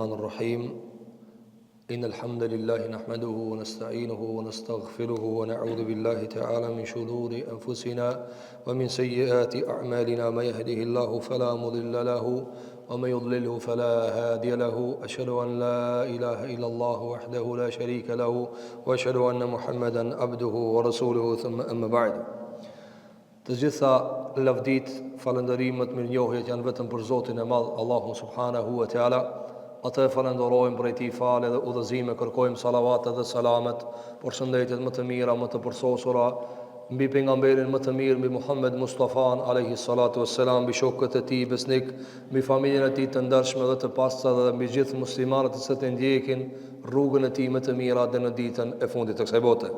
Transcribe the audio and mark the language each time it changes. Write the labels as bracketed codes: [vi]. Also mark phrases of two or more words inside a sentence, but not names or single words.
[ar] الرحيم إن الحمد لله نحمده ونستعينه ونستغفره ونعوذ بالله تعالى من شرور أنفسنا ومن سيئات أعمالنا من يهده الله فلا مضل له ومن يضلله فلا هادي له أشهد أن لا إله إلا الله وحده لا شريك له وأشهد أن محمدا عبده ورسوله ثم أما بعد. [sq] Të gjitha lavdit, falëndërimet, mirënjohjet janë vetëm për Zotin e Madh, Allahun [ar] سبحانه وتعالى. [sq] Atë falenderojmë për ti falë dhe udhëzime, kërkojmë salavat dhe selamet, përshëndetjet më të mira, më të përsosura mbi pejgamberin më të mirë, mbi Muhammed Mustafan [ar] عليه الصلاة والسلام, [sq] mbi shokët e tij besnik, mbi familjen e tij të ndershme dhe të pastër dhe mbi gjithë muslimanët që të ndjekin rrugën e tij më të mirë deri në ditën e fundit të kësaj bote.